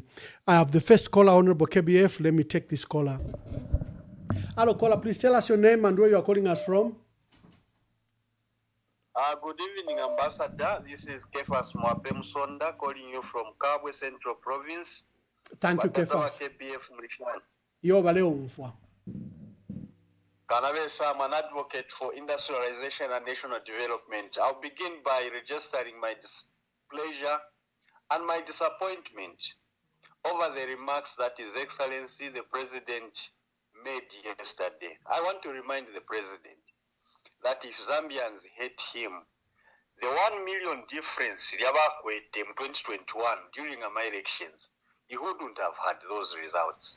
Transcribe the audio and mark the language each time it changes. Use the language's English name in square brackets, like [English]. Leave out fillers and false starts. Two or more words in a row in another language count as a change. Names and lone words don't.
[English] I have the first caller, Honorable KBF. Let me take this caller. Hello, caller. Please tell us your name and where you are calling us from. Good evening, Ambassador. This is Kefas Mwamba calling you from Kabwe Central Province. Thank you, Kefas. Yo, valeu, mfwa. Kanabesa, I'm an advocate for industrialization and national development. I'll begin by registering my displeasure and my disappointment over the remarks that His Excellency the President made yesterday. I want to remind the President that if Zambians hate him, the 1 million difference in 2021 during my elections, he wouldn't have had those results.